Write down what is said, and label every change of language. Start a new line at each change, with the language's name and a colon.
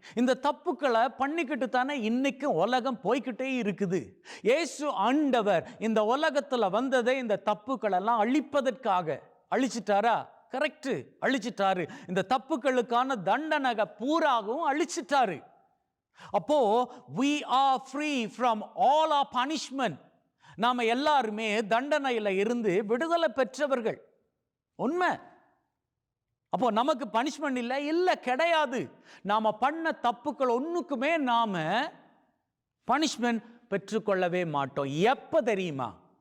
Tamil: இந்த தப்புக்களை பண்ணிக்கிட்டு தானே இன்னைக்கும் உலகம் போய்கிட்டே இருக்குது. இயேசு ஆண்டவர் இந்த உலகத்துல வந்ததை இந்த தப்புக்கள் எல்லாம் அழிப்பதற்காக. அழிச்சிட்டாரா? கரெக்ட், அழிச்சிட்டாரு. இந்த தப்புக்களுக்கான தண்டனை பூராகவும் அழிச்சிட்டாரு.
English: அப்போ we are free from all our punishment.
Tamil: நாம எல்லாருமே தண்டனையில இருந்து விடுதலை பெற்றவர்கள். உண்மை. அப்போ நமக்கு பனிஷ்மெண்ட் இல்லை கிடையாது. நாம பண்ண தப்புக்கள் ஒண்ணுக்குமே நாம பனிஷ்மெண்ட் பெற்றுக்கொள்ளவே மாட்டோம். எப்ப தெரியுமா?